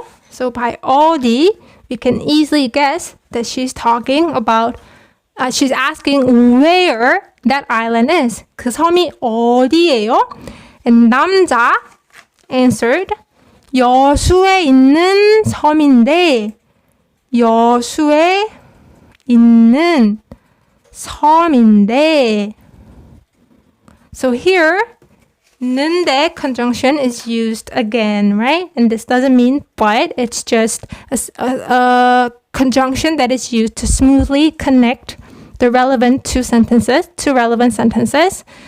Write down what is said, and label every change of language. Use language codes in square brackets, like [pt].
[en] So by 어디, we can easily guess that she's talking about, she's asking where that island is. [ko] 그 섬이 어디예요? [en] And 남자 answered, [ko] 여수에 있는 섬인데, 여수에 있는 섬인데. [en] So here, 는데 conjunction is used again, right? And this doesn't mean but, it's just a conjunction that is used to smoothly connect the relevant two relevant sentences.